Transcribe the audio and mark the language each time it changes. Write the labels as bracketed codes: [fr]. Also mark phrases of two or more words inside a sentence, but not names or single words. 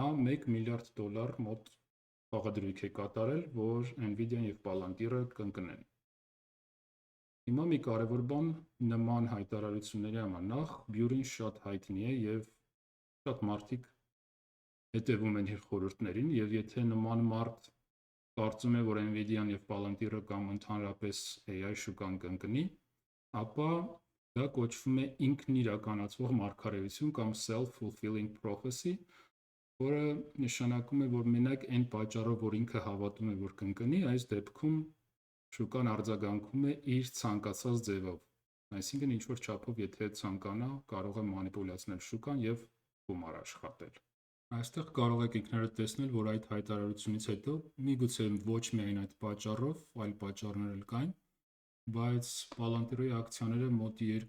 [hy] $1 միլիարդ մոտ խաղադրույք է կատարել, որ Nvidia-ն և Palantir-ը կընկնեն։ Հիմա մի կարևոր բան նման հայտարարությունների համար։ Նախ, Բյուրին շատ հայտնի է և շատ մարդիկ հետևում են իր խորհուրդներին, և եթե նման մարդ կարծում է, որ Nvidia-ն և Palantir-ը կամ ընդհանրապես AI շուկան կընկնի, ապա դա կոչվում է ինքն իրականացվող մարգարեություն կամ [en] self-fulfilling prophecy, [hy] որը նշանակում է, որ մենակ այն պատճառով, որ ինքը հավատում է, որ կընկնի, այս դեպքում շուկան արձագանքում է իր ցանկացած ձևով։ Այսինքն ինչ-որ չափով եթե ցանկանա, կարող է մանիպուլացնել շուկան և գումար աշխատել։ Այստեղ կարող եք ինքներդ տեսնել, որ այդ հայտարարությունից հետո միգուցե ոչ միայն այդ պատճառով, այլ պատճառներ էլ կային, բայց Palantir-ի ակցիաները մոտ